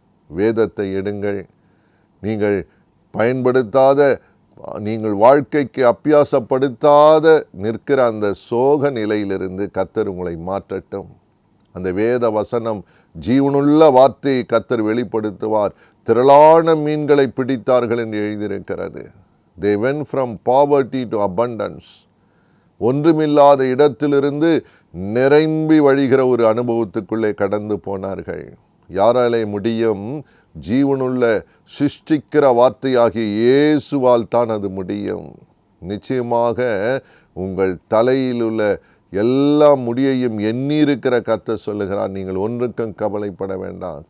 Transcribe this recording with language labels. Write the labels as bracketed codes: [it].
[ta] வேதத்தை எடுங்கள். நீங்கள் பயன்படுத்தாத, நீங்கள் வாழ்க்கைக்கு அப்பியாசப்படுத்தாத நிற்கிற அந்த சோக நிலையிலிருந்து கர்த்தர் உங்களை மாற்றட்டும். அந்த வேத வசனம் ஜீவனுள்ள வார்த்தையை கர்த்தர் வெளிப்படுத்துவார். திரளான மீன்களை பிடித்தார்கள் என்று எழுதியிருக்கிறது. [en] They went from poverty to abundance. [ta] ஒன்றுமில்லாத இடத்திலிருந்து நிரம்பி வழிகிற ஒரு அனுபவத்துக்குள்ளே கடந்து போனார்கள். யாராலே முடியும்? ஜீவனுள்ள சிருஷ்டிக்கிற வார்த்தையாகிய இயேசுவால் தான் அது முடியும். நிச்சயமாக உங்கள் தலையில் உள்ள எல்லா முடியையும் எண்ணியிருக்கிற கர்த்தர் சொல்லுகிறார், நீங்கள் ஒன்றுக்கும் கவலைப்பட வேண்டாம்.